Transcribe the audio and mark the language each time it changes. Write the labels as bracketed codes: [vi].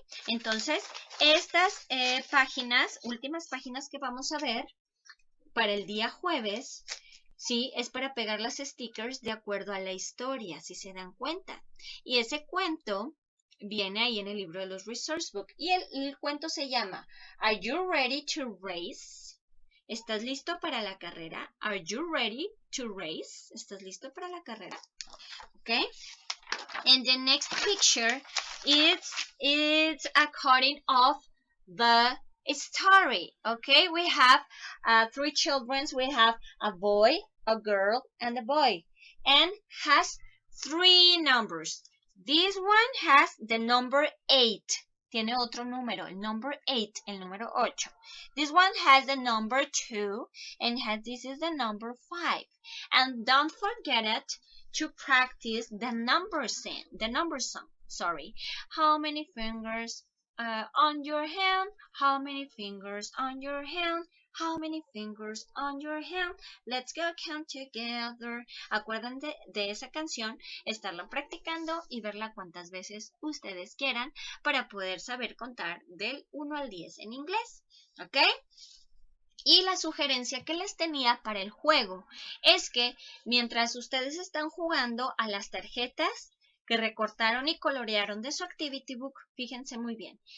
[es] Entonces, estas últimas páginas que vamos a ver para el día jueves, sí, es para pegar las stickers de acuerdo a la historia, si se dan cuenta. Y ese cuento viene ahí en el libro de los resource book. Y el cuento se llama [en] Are you ready to race? [es] ¿Estás listo para la carrera? [en] Are you ready to race? [es] ¿Estás listo para la carrera? [en] Okay. And the next picture it's according of the story. Okay, we have 3 children. We have a boy, a girl, and a boy, and has 3 numbers. This one has the number 8. [es] Tiene otro número, el number 8, el número 8. [en] This one has the number 2, and this is the number 5. And don't forget it to practice the number song. Sorry. How many fingers on your hand? How many fingers on your hand? How many fingers on your hand? Let's go count together. [es] Acuérdense de esa canción, estarla practicando y verla cuantas veces ustedes quieran para poder saber contar del 1 al 10 en inglés. ¿Ok? Y la sugerencia que les tenía para el juego es que mientras ustedes están jugando a las tarjetas que recortaron y colorearon de su activity book, fíjense muy bien.